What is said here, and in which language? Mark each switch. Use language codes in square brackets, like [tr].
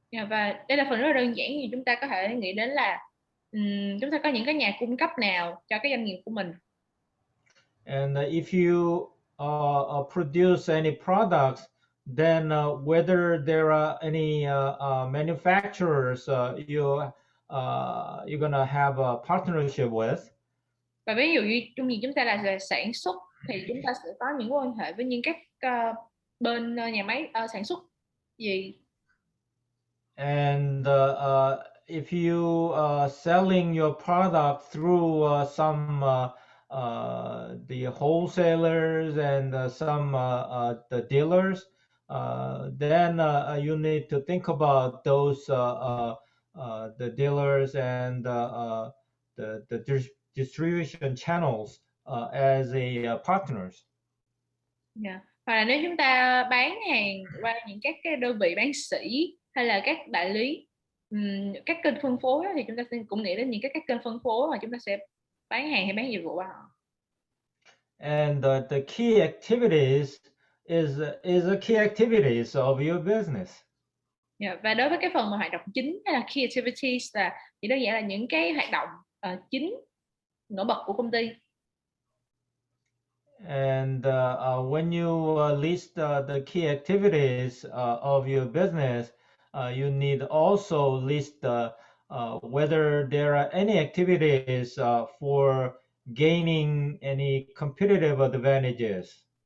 [vi] Và đây là phần rất là đơn giản, như chúng ta có thể nghĩ đến là chúng ta có những cái nhà cung cấp nào cho cái doanh nghiệp của mình. [en] And if you produce any products, then whether there are any manufacturers you're gonna have a partnership with. [vi] Và ví dụ như chúng ta là sản xuất thì chúng ta sẽ có những mối quan hệ với những các bên nhà máy sản xuất gì. [en] And if you selling your product through some the wholesalers and some the dealers, then you need to think about those the dealers and the distribution channels as a partners. [vi] Dạ. Hoặc là nếu chúng ta bán hàng qua những các cái đơn vị bán sỉ hay là các đại lý, các kênh phân phối thì chúng ta cũng nghĩ đến những các kênh phân phối mà chúng ta sẽ bán hàng hay bán dịch vụ qua họ. [en] And the key activities is the key activities of your business. Yeah. [vi] Và đối với cái phần mà hoạt động chính hay là key activities là chỉ đơn giản là những cái hoạt động chính nổi bật của công ty. [en] And when you list the key activities of your business, you need also list whether there are any activities for gaining any competitive advantages.